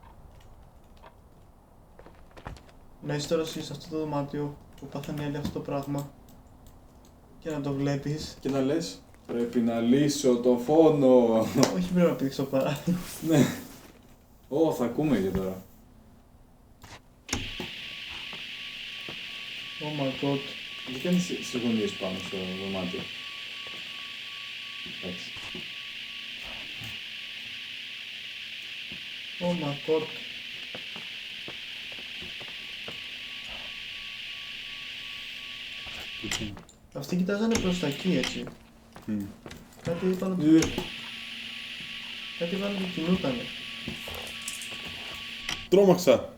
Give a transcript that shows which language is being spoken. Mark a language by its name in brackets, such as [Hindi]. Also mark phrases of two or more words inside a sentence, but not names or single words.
[Greek] Να είσαι τώρα εσύ σε αυτό το δωμάτιο που πάθανε όλοι αυτό το πράγμα και να το βλέπεις. Και να λες, πρέπει να λύσω το φόνο. Όχι, πρέπει να πήδηξω παράθυρο. Ναι. Θα ακούμε και τώρα. [English] Oh my god. [Greek] Γιατί κάνεις τις γωνίες πάνω στο δωμάτιο. Εντάξει. [English] Oh my god. [Greek] Αυτοί κοιτάζανε προς τα εκεί, έτσι. Κάτι είπαν ότι... Κάτι είπαν ότι κινούτανε. Τρόμαξα.